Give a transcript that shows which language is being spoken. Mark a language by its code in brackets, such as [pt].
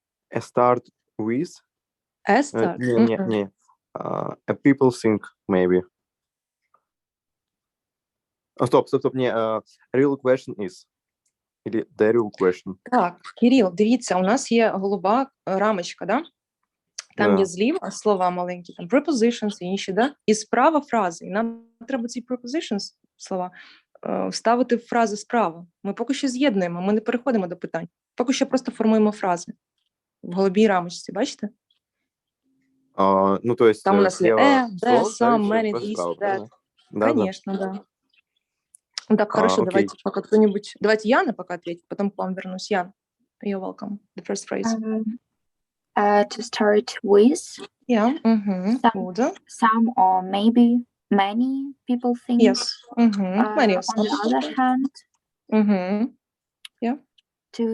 [en] A start with. A start. [uk] Не. [en] A people think, maybe. [ru] Стоп, не. [en] Real question is. [ru] Или [en] the real question. [uk] Так, Кирил, дивіться, у нас є голуба рамочка, [ru] да? [uk] Там є зліва слова маленькі, там prepositions і інші, [ru] да? [uk] І справа фрази. І нам треба ці prepositions, слова, вставити в фрази справа. Ми поки що з'єднуємо, ми не переходимо до питань. Поки що просто формуємо фрази в голубій рамочці, бачите? [ru] Ну, то есть [uk] там у нас є [en] the, some, many, this, that. [ru] Конечно, да. Так, хорошо, давайте пока кто-нибудь... Давайте Яна пока ответит, потом к вам вернусь. [en] Ян, you're welcome. The first phrase. To start with. Yeah. Some or maybe many people think. Yes. Many of on the other hand. Yeah. To